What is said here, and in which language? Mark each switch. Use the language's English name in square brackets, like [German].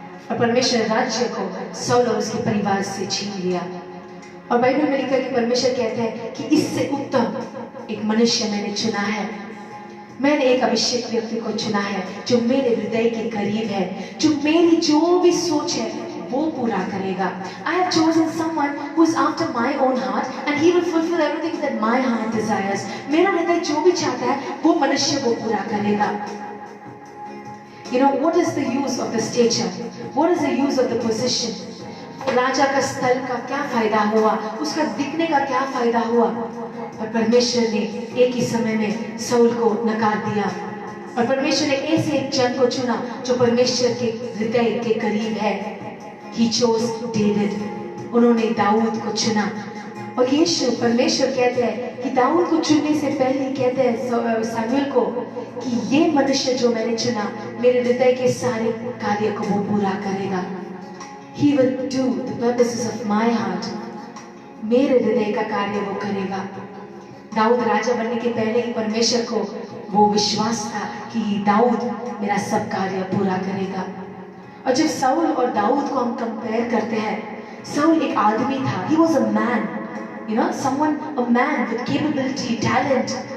[Hindi] और परमेश्वर राज्य को साउल और उसके परिवार से छीन लिया। और बाइबल में लिखा है कि परमेश्वर कहते हैं कि इससे उत्तम एक मनुष्य मैंने चुना है, मैंने एक अभिषेक व्यक्ति को चुना है जो मेरे हृदय के करीब है, जो मेरी जो भी सोच है वो पूरा करेगा। [English] I have chosen someone who is after my own heart and he will fulfill everything that my heart desires. [Hindi] मेरा हृदय जो भी चाहता है वो मनुष्य वो पूरा करेगा। [English] What is the use of the stature? What is the use of the position? [Hindi] राजा का स्थल का क्या फायदा हुआ, उसका दिखने का क्या फायदा हुआ? और परमेश्वर ने एक ही समय में साउल को नकार दिया और परमेश्वर ने ऐसे एक जन को चुना जो परमेश्वर के हृदय के करीब है। [English] He chose David. [Hindi] उन्होंने दाऊद को चुना। और यीशु परमेश्वर कहते हैं कि दाऊद को चुनने से पहले कहते हैं सैमुअल को कि ये मनुष्य जो मैंने चुना मेरे हृदय के सारे कार्य को वो पूरा करेगा। [English] He will do the purposes of my heart. [Hindi] मेरे हृदय का कार्य वो करेगा। दाऊद राजा बनने के पहले ही परमेश्वर को वो विश्वास था कि दाऊद मेरा सब कार्य पूरा करेगा। और जब साउल और दाऊद को हम कंपेयर करते हैं, साउल एक आदमी था, [English] he was a man, someone, a man with capability, talent.